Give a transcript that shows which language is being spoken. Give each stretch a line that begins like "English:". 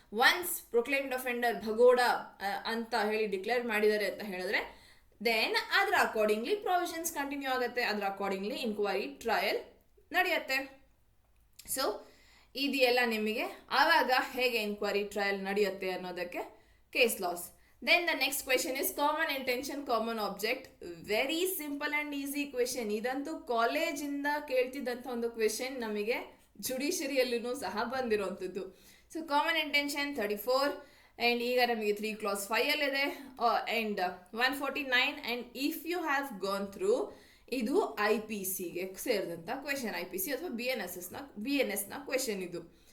Kannada: Once ಪ್ರೊಕ್ಲೇಮ್ಡ್ ಒಫೆಂಡರ್ ಭಗೋಡ ಅಂತ ಹೇಳಿ declare ಮಾಡಿದ್ದಾರೆ ಅಂತ ಹೇಳಿದ್ರೆ ದೆನ್ ಅದರ ಅಕಾರ್ಡಿಂಗ್ಲಿ ಪ್ರೊವಿಷನ್ಸ್ ಕಂಟಿನ್ಯೂ ಆಗುತ್ತೆ, ಅದರ ಅಕಾರ್ಡಿಂಗ್ಲಿ ಇನ್ಕ್ವೈರಿ ಟ್ರಯಲ್ ನಡೆಯುತ್ತೆ. ಸೊ ಇದೆಲ್ಲ ನಿಮಗೆ ಆವಾಗ ಹೇಗೆ ಇನ್ಕ್ವೈರಿ ಟ್ರಯಲ್ ನಡೆಯುತ್ತೆ ಅನ್ನೋದಕ್ಕೆ case laws.
English: Then the next question is common intention, common object. Very simple and easy question.
Kannada: ಇದಂತೂ ಕಾಲೇಜಿಂದ ಕೇಳ್ತಿದ್ದಂಥ ಒಂದು ಕ್ವೆಶನ್, ನಮಗೆ ಜುಡಿಷರಿಯಲ್ಲೂ ಸಹ ಬಂದಿರುವಂಥದ್ದು. ಸೊ ಕಾಮನ್ ಇಂಟೆನ್ಷನ್ 34 ಆ್ಯಂಡ್ ಈಗ ನಮಗೆ 3 clause 5 ಅಲ್ಲಿದೆ and 149. And
English: if you have gone through,
Kannada: ಇದು IPCಗೆ ಸೇರಿದಂಥ ಕ್ವೆಶನ್, IPC ಅಥವಾ BNSನ ಕ್ವೆಶನ್ ಇದು.